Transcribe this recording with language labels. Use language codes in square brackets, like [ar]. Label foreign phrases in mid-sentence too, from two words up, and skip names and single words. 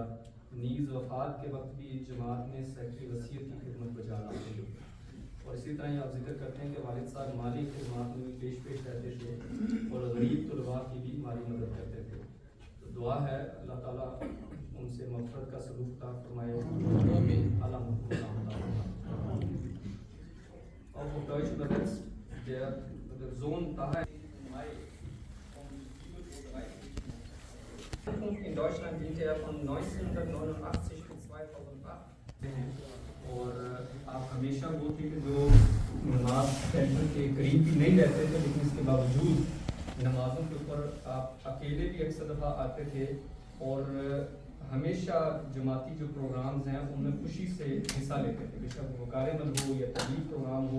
[ur] نیز وفات کے وقت بھی جماعت میں سیکرٹری وصیت کی خدمت بجا لاتے تھے، اور اسی طرح ہی آپ ذکر کرتے ہیں کہ والد صاحب مالی خدمات میں بھی پیش رہتے تھے اور غریب طلباء کی بھی مالی مدد کرتے تھے۔ تو دعا ہے اللہ تعالیٰ ان سے مغفرت کا سلوک عطا فرمائے۔ [de] Auch auf Deutsch übersetzt, der Sohn Taha in Deutschland diente er von 1989 bis 2008 اور [ur] آپ ہمیشہ وہ تھے کہ جو نماز سینٹر کے قریب بھی نہیں رہتے تھے، لیکن اس کے باوجود نمازوں کے اوپر آپ اکیلے بھی اکثر دفعہ آتے تھے اور ہمیشہ جماعتی جو پروگرامز ہیں ان میں خوشی سے حصہ لیتے تھے، بے شک وہ کارمل ہو یا تبلیغ پروگرام ہو۔